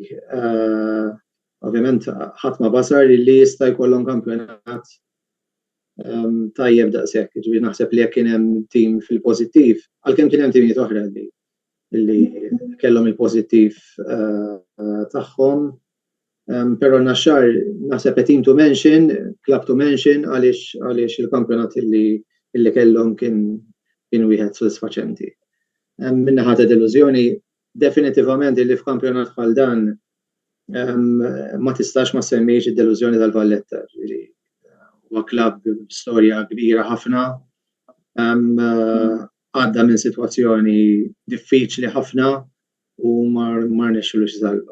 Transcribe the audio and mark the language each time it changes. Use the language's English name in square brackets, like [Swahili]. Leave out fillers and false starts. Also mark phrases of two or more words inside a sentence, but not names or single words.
[Maltese] Ovvjament ħadd ma basar li jista' jkollhom kampjonat tajjeb daqshekk, ġifieri naħseb li jekk kien hemm tim fil-pożittiv, għalkemm kien hemm timijiet oħra li kellhom il-pożittiv tagħhom. Però Naxxar naħseb [English] team to mention, club to mention [Maltese] għaliex il-kampjonat illi kellhom kien wieħed sodisfaċenti. Min-naħa ta' delużjoni definitivament illi f'kampjonat bħal dan ma tistax ma semmejx id-delużjoni tal-Valletta. Huwa klabb storja kbira ħafna, għadda minn sitwazzjoni diffiċli ħafna u mar nexxilux salva.